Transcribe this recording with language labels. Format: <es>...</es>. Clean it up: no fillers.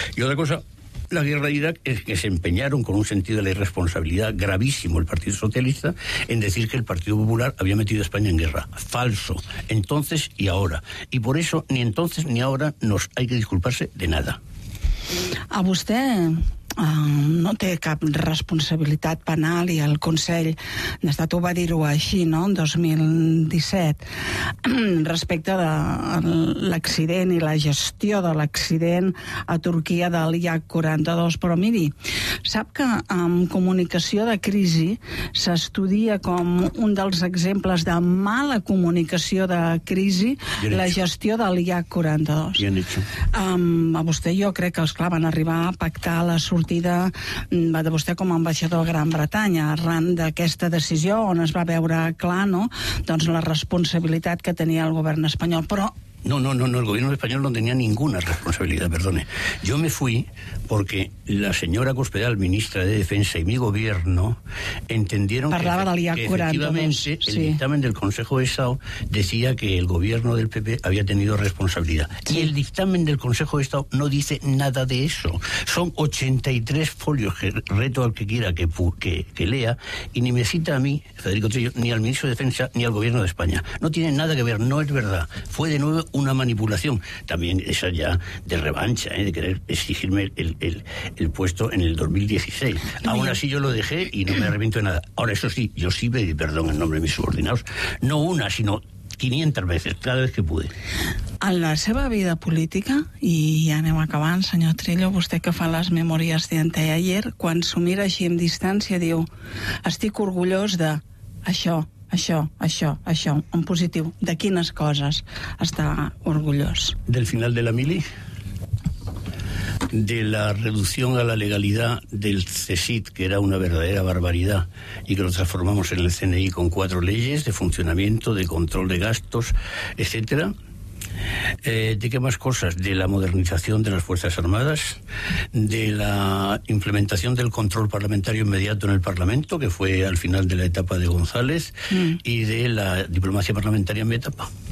<es>Y otra cosa, la guerra de Irak es que se empeñaron con un sentido de la irresponsabilidad gravísimo el Partido Socialista en decir que el Partido Popular había metido a España en guerra. Falso, entonces y ahora. Y por eso ni entonces ni ahora nos hay que disculparse de nada. A usted,</es> <ca>no té cap responsabilitat penal i el Consell d'Estat ho va dir-ho així, no?, en 2017, respecte de l'accident i la gestió de l'accident a Turquia de l'IH-42. Però miri, sap que en comunicació de crisi s'estudia com un dels exemples de mala comunicació de crisi la gestió de l'IH-42. A vostè, jo crec que, esclar, van arribar a pactar la sortida de vostè com a ambaixador a Gran Bretanya arran d'aquesta decisió, on es va veure clar, no?, doncs la responsabilitat que tenia el govern espanyol, però...</ca> <es>No, el gobierno español no tenía ninguna responsabilidad, perdone. Yo me fui porque la señora Cospedal, ministra de Defensa, y mi gobierno entendieron que efectivamente el dictamen del Consejo de Estado decía que el gobierno del PP había tenido responsabilidad. Sí. Y el dictamen del Consejo de Estado no dice nada de eso. Son 83 folios, que reto al que quiera que lea, y ni me cita a mí, Federico Trillo, ni al ministro de Defensa, ni al gobierno de España. No tiene nada que ver, no es verdad. Fue de nuevo una manipulación, también esa ya de revancha, de querer exigirme el puesto en el 2016. Aún así yo lo dejé y no me arrepiento de nada. Ahora, eso sí, yo sí pedí perdón en nombre de mis subordinados, no una, sino 500 veces, cada vez que pude.</es> <ca>En la seva vida política, i ja anem acabant, senyor Trillo, vostè que fa les memòries d'anteayer, quan s'ho mira així amb distància, diu, estic orgullós de això, això, això, això, en positiu. De quines coses està orgullós?</ca> <es>Del final de la mili, de la reducción a la legalidad del CSID, que era una verdadera barbaridad, y que lo transformamos en el CNI con 4 leyes de funcionamiento, de control de gastos, etcétera. ¿De qué más cosas? De la modernización de las Fuerzas Armadas, de la implementación del control parlamentario inmediato en el Parlamento, que fue al final de la etapa de González, y de la diplomacia parlamentaria en mi etapa.</es>